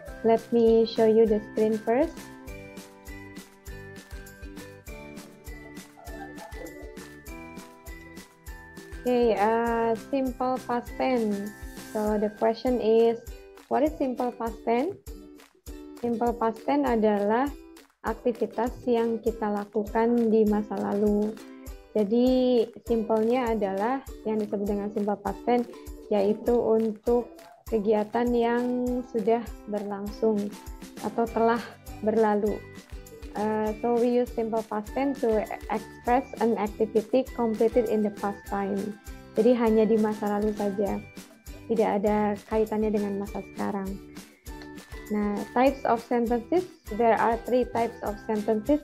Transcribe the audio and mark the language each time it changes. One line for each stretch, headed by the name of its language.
English: Let me show you the screen first. Okay, simple past tense. So the question is, what is simple past tense?
Indonesian: Simple past tense adalah aktivitas yang kita lakukan di masa lalu. Jadi simpelnya adalah yang disebut dengan simple past tense, yaitu untuk kegiatan yang sudah berlangsung atau telah berlalu.
English: So we use simple past tense to express an activity completed in the past time.
Indonesian: Jadi hanya di masa lalu saja, tidak ada kaitannya dengan masa sekarang.
English: Nah, types of sentences, there are 3 types of sentences.